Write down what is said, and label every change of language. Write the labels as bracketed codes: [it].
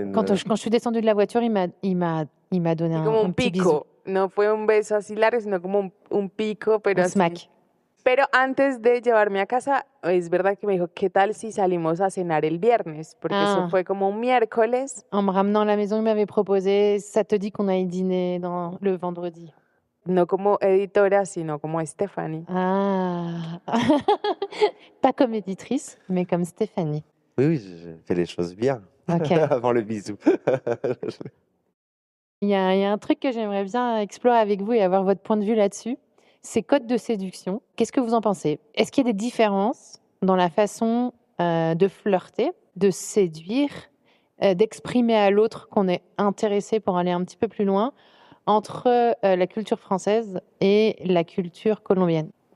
[fr] Quand je suis descendue de la voiture, il m'a donné [es] Y como [fr] un [es] un [fr] petit bisou. [es] pico, no fue un beso así largo, sino como un pico, pero [fr] Un [es] así. [fr] smack. [es] Pero antes de llevarme a casa, es verdad que me dijo, ¿qué tal si salimos a cenar el viernes? Porque Ah. eso fue como un miércoles, [fr] En me ramenant à la maison, il m'avait proposé, ça te dit qu'on aille dîner le vendredi. [es] no como editora, sino como Stephanie. Ah! [fr] Pas comme éditrice, mais comme Stéphanie. Oui, oui, j'ai fait les choses bien Ok. avant le bisou. Il y a un truc que j'aimerais bien explorer avec vous et avoir votre point de vue là-dessus. Ces codes de séduction, qu'est-ce que vous en pensez? Est-ce qu'il y a des différences dans la façon de flirter, de séduire, d'exprimer à l'autre qu'on est intéressé pour aller un petit peu plus loin entre la culture française et la culture colombienne?